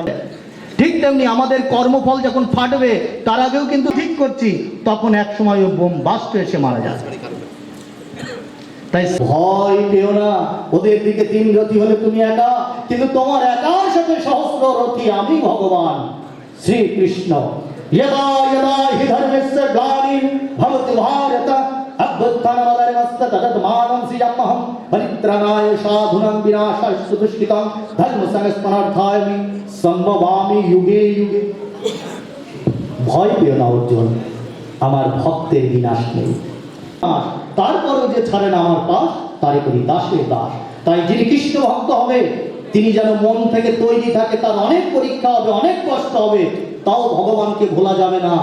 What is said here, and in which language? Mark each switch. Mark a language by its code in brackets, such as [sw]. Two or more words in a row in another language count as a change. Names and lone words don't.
[bn] ঠিক তেমনি আমাদের কর্মফল যখন ফাটবে, তার আগেও কিন্তু ঠিক করছি, তখন এক সময় ও বোম বাস্ট এসে মারা যাবে। তাই ভয় পেও না, ওদের দিকে 3 রথী হলে তুমি একা, কিন্তু তোমার একার সাথে সহস্র রথী আমি ভগবান শ্রীকৃষ্ণ। [sa] यदा यदा हि धर्मस्य ग्लानिर् भवति भारत अभ्युत्थानमदर्मस्य तदत्मानं सृजाम्यहं परित्राणाय साधूनां विनाशाय दुष्कृतां धर्मसंस्थापनार्थाय सम्भवामि युगे युगे। [bn] ভয় পেও না অর্জুন, আমার ভক্তের বিনাশ নেই। তারপরও যে ছাড়ে না আমার পাশ, তারে করি দাসের দাস। তাই যিনি কৃষ্ণ ভক্ত হবে তিনি যেন মন থেকে তৈরি থাকে, তার অনেক পরীক্ষা হবে, অনেক কষ্ট হবে, তাও ভগবানকে ভোলা যাবে না।